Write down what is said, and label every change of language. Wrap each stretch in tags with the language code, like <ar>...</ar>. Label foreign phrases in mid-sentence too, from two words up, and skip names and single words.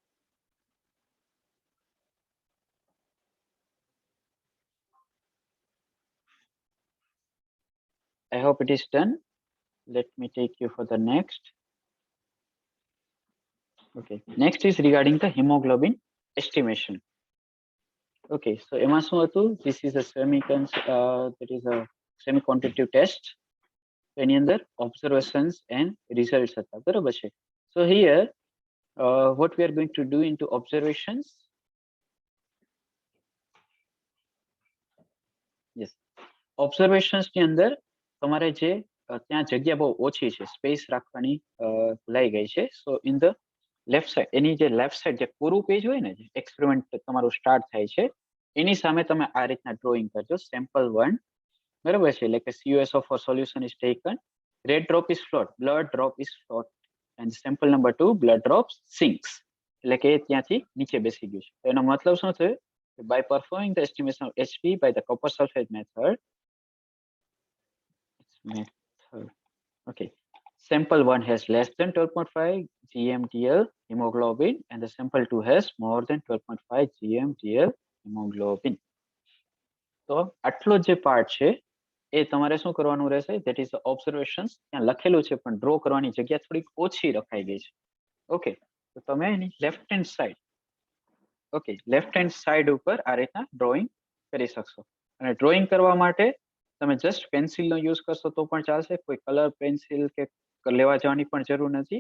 <en>I hope it is done. Let me take you for the next. Okay, next is regarding the hemoglobin estimation. Okay, so</en> <gu>એમાં શું હતું?</gu> <en>This is a that is a semi-quantitative test.</en> <gu>એની અંદર</gu> <en>observations and results</en> <gu>હતા, બરાબર છે?</gu> <en>So here what we are going to do into observations. Yes, observations</en> <gu>ની અંદર તમારે જે ત્યાં જગ્યા બહુ ઓછી છે, સ્પેસ રાખવાની ભૂલાઈ ગઈ છે.</gu> <en>So in the left side,</en> <gu>એની જે</gu> <en>left side</en> <gu>જે પૂરું પેજ હોય ને, જે એક્સપેરિમેન્ટ તમારું સ્ટાર્ટ થાય છે, એની સામે તમે આ રીતના ડ્રોઈંગ કરજો. સેમ્પલ 1, બરાબર છે? એટલે કે</gu> <en>CuSO for solution is taken, red drop is flowed, blood drop is flowed, and sample number 2, blood drops sinks.</en> <gu>એટલે કે ત્યાંથી નીચે બેસી ગયું છે. એનો મતલબ શું થયો?</gu> <en>By performing the estimation of HP by the copper sulfate method. Okay, sample 1 has less than 12.5 gmdl hemoglobin and the sample 2 has more than 12.5 gmdl hemoglobin.</en> <gu>તો આટલો જે પાર્ટ છે એ તમારે શું કરવાનું રહેશે?</gu> <en>That is the observations.</en> <gu>ત્યાં લખેલું છે પણ ડ્રો કરવાની જગ્યા થોડીક ઓછી રખાઈ ગઈ છે. ઓકે, તો તમે એની</gu> <en>left hand side,</en> <gu>ઓકે,</gu> <en>left hand side</en> <gu>ઉપર આ રીતના ડ્રોઈંગ કરી શકશો. અને ડ્રોઈંગ કરવા માટે તમે જસ્ટ પેન્સિલનો યુઝ કરશો તો પણ ચાલશે. કોઈ</gu> <en>color pencil</en> <gu>કે લેવા જવાની પણ જરૂર નથી.</gu>